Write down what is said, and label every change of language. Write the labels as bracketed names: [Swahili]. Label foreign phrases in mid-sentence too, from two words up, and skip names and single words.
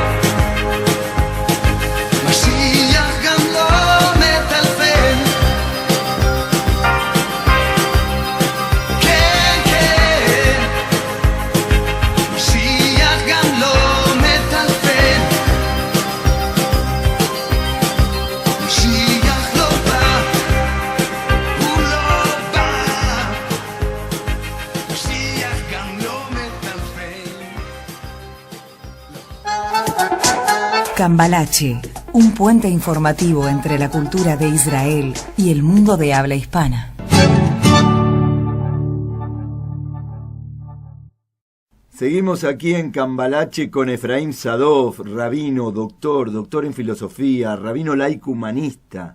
[Hebrew] משיח גם לא מטלפל, כן כן, משיח גם לא מטלפל, משיח לא בא, הוא לא בא, משיח גם לא מטלפל. [Spanish] Cambalache, un puente informativo entre la cultura de Israel y el mundo de habla hispana. Seguimos aquí en Cambalache con Efraín Sadov, rabino, doctor en filosofía, rabino laico humanista.